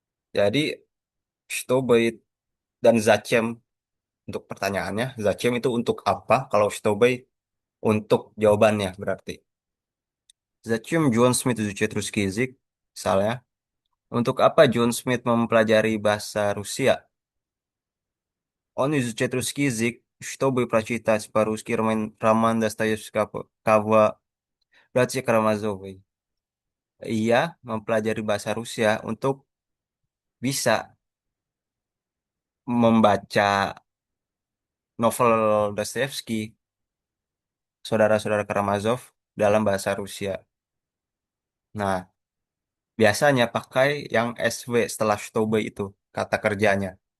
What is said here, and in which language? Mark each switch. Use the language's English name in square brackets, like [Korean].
[Indonesian] Jadi, Stobait dan Zachem untuk pertanyaannya. Zachem itu untuk apa? Kalau Stobait untuk jawabannya berarti. [Russian] Zachem John Smith изучает русский язык, misalnya. [Indonesian] Untuk apa John Smith mempelajari bahasa Rusia? [Russian] Он изучает русский язык, чтобы прочитать по-русски роман Достоевского «Братья Карамазовы». [Indonesian] Ia mempelajari bahasa Rusia untuk bisa membaca novel Dostoevsky, Saudara-saudara Karamazov, dalam bahasa Rusia. Nah, biasanya pakai yang SW setelah чтобы itu, kata kerjanya.